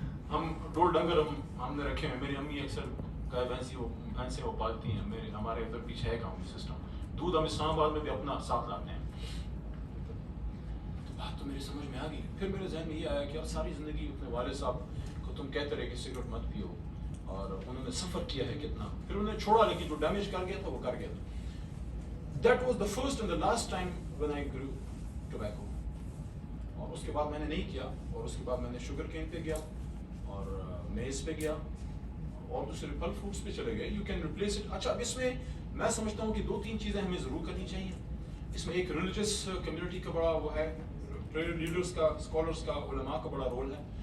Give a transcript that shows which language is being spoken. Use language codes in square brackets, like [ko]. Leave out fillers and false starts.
[ur] ہم ڈول ڈنگر ہم نے رکھے ہیں, میری امی اکثر گائے بھینسیں وہ پالتی ہیں, ہمارے ادھر پیچھے ہے کام سسٹم. دودھ ہم اسلام آباد میں بھی اپنا ساتھ لاتے ہیں. بات تو میری سمجھ میں آ گئی. پھر میرے ذہن میں یہ آیا کہ اب ساری زندگی اپنے والد صاحب کو تم کہتے رہے کہ سگریٹ مت پیو, اور انہوں نے سفر کیا ہے کتنا, پھر انہوں نے چھوڑا, لیکن جو ڈیمیج کر گیا تھا وہ کر گیا تھا. [en] That was the first and the last time when I grew tobacco. [ur] اور اس کے بعد میں نے نہیں کیا, اور اس کے بعد میں نے شوگر کین پہ گیا اور میز پہ گیا اور دوسرے پھل فروٹس پہ چلے گئے. [en] You can replace it. [ur] اچھا اب اس میں سمجھتا ہوں کہ 2-3 چیزیں ہمیں ضرور کرنی چاہیے. اس میں ایک ریلیجس کمیونٹی کا بڑا وہ ہے, لیڈرز کا, اسکالرس کا, علماء کا بڑا رول ہے.